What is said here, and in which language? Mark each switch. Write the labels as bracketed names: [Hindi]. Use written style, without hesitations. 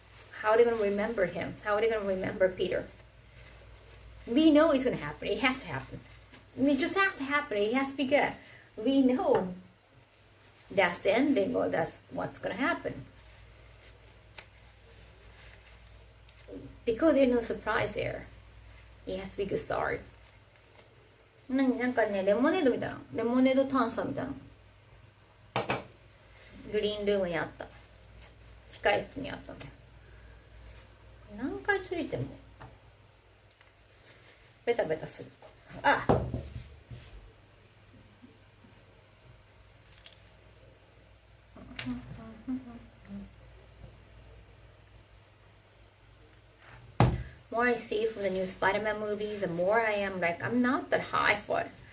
[English] How are they gonna remember him? How are they gonna remember Peter? We know it's gonna happen. It has to happen. It just has to happen. It has to be good. We know that's the ending, or that's what's gonna happen. Because there's no surprise there. It has to be a good story. [Japanese] なんかね、レモネードみたいな。レモネード炭酸みたいな。グリーンルームにあった。控え室にあったの。何回ついてもベタベタする。 [English] あ、more I see from the new Spider-Man movies, the more I am like, I'm not that high for it.